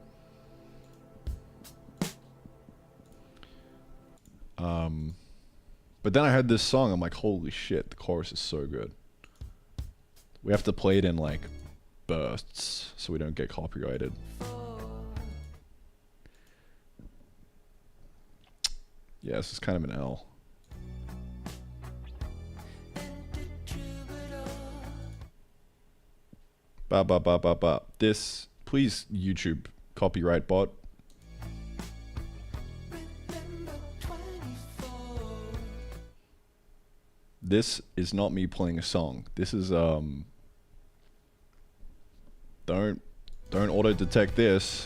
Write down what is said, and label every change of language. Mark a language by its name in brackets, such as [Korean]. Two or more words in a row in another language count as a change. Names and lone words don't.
[English] But then I heard this song. I'm like, holy shit, the chorus is so good. We have to play it in like bursts so we don't get copyrighted. Yeah, this is kind of an L. Ba ba ba ba ba. This, please, YouTube copyright bot. This is not me playing a song. This is Don't auto detect this.